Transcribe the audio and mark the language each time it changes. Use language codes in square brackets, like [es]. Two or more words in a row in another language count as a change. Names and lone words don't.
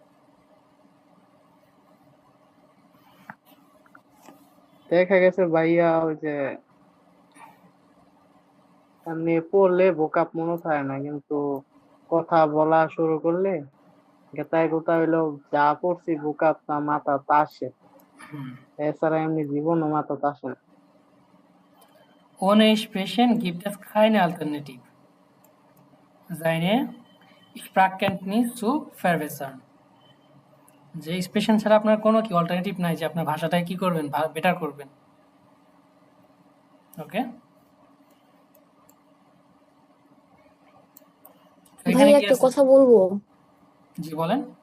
[bn] দেখা গেছে ভাইয়া ওই যে এমনি পড়লে ভোকাপ মনে থাকে না, কিন্তু কথা বলা শুরু করলে গেতায় গোতা হইলো যা পড়ছি ভোকাপ তা মাথা আসে, এছাড়া এমনি জীবনও মাথা আসে না। [de] Ohne Sprechen gibt es keine Alternative, seine Sprachkenntnis zu verbessern। [bn] যে এক্সপ্রেশন ছাড়া আপনার কোনো কি অল্টারনেটিভ নাই যে আপনার ভাষাটাই কি করবেন, বেটার করবেন। ওকে, এখানে ভাইয়া কি একটা আছে? কথা বলবো? জি বলেন।